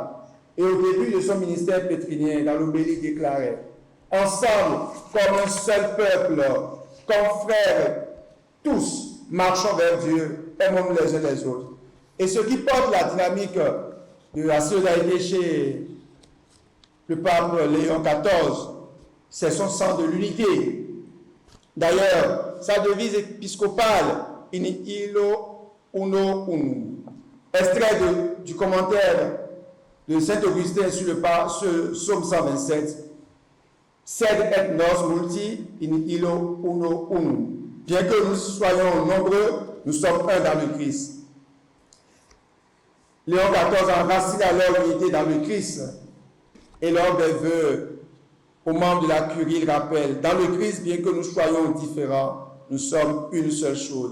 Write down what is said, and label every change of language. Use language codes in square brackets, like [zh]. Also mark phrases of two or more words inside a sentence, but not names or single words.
[fr] Et au début de son ministère pétrinien, dans l'homélie déclarait: ensemble, comme un seul peuple, comme frères, tous, marchons vers Dieu, aimons-nous les uns les autres. Et ce qui porte la dynamique de la solidarité chez le pape Léon XIV, c'est son sens de l'unité. D'ailleurs, sa devise épiscopale, [la] In illo uno unum, [fr] extrait du commentaire de Saint-Augustin sur le psaume 127, [la] Sed et nos multi in illo uno unum. [fr] Bien que nous soyons nombreux, nous sommes un dans le Christ. Léon XIV enracine alors l'unité dans le Christ. Et lors des vœux aux membres de la curie, il rappelle: dans le Christ, bien que nous soyons différents, nous sommes une seule chose.